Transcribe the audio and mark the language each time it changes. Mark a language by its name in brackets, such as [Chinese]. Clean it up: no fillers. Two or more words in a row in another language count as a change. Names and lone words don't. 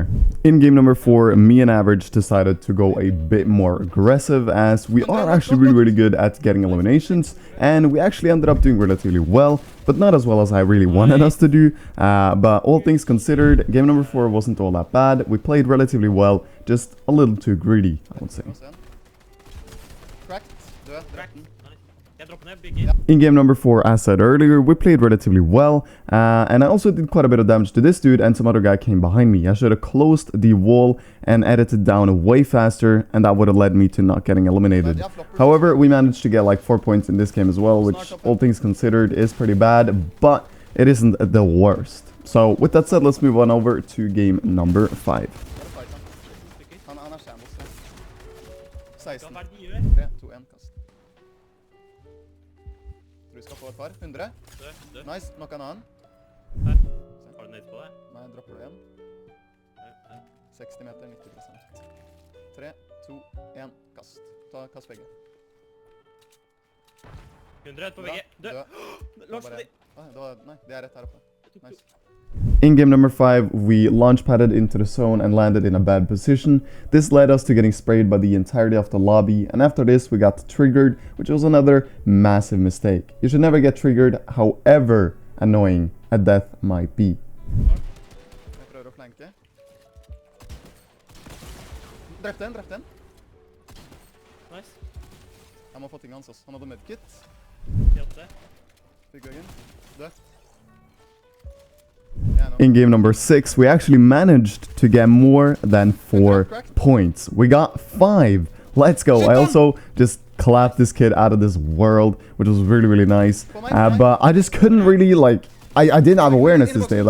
[English] In game number 4, me and Average decided to go a bit more aggressive as we are actually really good at getting eliminations, and we actually ended up doing relatively well, but not as well as I really wanted us to do. But all things considered, game number 4 wasn't all that bad. We played relatively well, just a little too greedy, I would say. Cracked. [Norwegian] Død. [English] Crack. 13. [Norwegian] Jeg dropper ned, bygger. [English] In game number 4, as said earlier, we played relatively well, and I also did quite a bit of damage to this dude and some other guy came behind me. I should have closed the wall and edited down way faster, and that would have led me to not getting eliminated. However, we managed to get like 4 points in this game as well, which all things considered is pretty bad, but it isn't the worst. So with that said, let's move on over to game number 5. [Norwegian] Han er shambles. 16. Hva er det de gjør? 3, 2, 1, kast. Tror vi skal få et par. 100. Død. Nice. Nok en annen. Her. Har du nade på deg? Nei, dropper du igjen. Her. 60 meter, 90%. 3, 2, 1, kast. Kast begge. 100 på begge. Død. Launch på de. Nei, de er rett her oppe. Nice. [English] In game number 5, we launch padded into the zone and landed in a bad position. This led us to getting sprayed by the entirety of the lobby, and after this we got triggered, which was another massive mistake. You should never get triggered, however annoying a death might be. [Norwegian] Jeg prøver å flanke. Drepte en. Nice. Jeg må få tingene hans også. Han hadde medkit. 48. Bygghøyen. Død. [English] In game number 6, we actually managed to get more than 4 points. We got 5. Let's go. I also just clapped this kid out of this world, which was really nice. But I just couldn't really, like, I didn't have awareness this day.